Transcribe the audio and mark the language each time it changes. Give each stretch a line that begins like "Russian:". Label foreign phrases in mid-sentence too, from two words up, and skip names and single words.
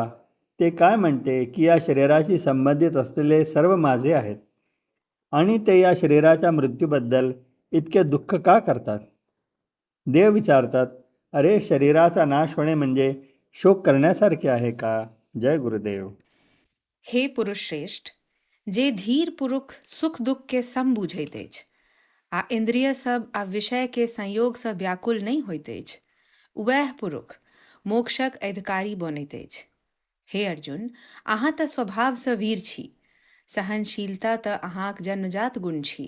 Marathi: ते काय म्हणते की या शरीराशी संबंधित असलेले सर्व माझे आहेत आणि ते या शरीराच्या मृत्यूबद्दल इतके दुःख का करतात? देव विचारतात, अरे शरीराचा नाश होणे म्हणजे शोक करण्यासारखे आहे का? जय गुरुदेव.
Maithili: हे पुरुष श्रेष्ठ, जे धीर पुरुष सुख दुख के सम बुझैत अछि, आ इंद्रिय सब आ विषय के संयोग सँ व्याकुल नहीं होइत अछि, वह पुरुष मोक्षक अधिकारी बनैत अछि. हे अर्जुन, अहाँ तऽ स्वभाव सँ वीर छी, सहनशीलता तऽ अहाँक जन्मजात गुण छी.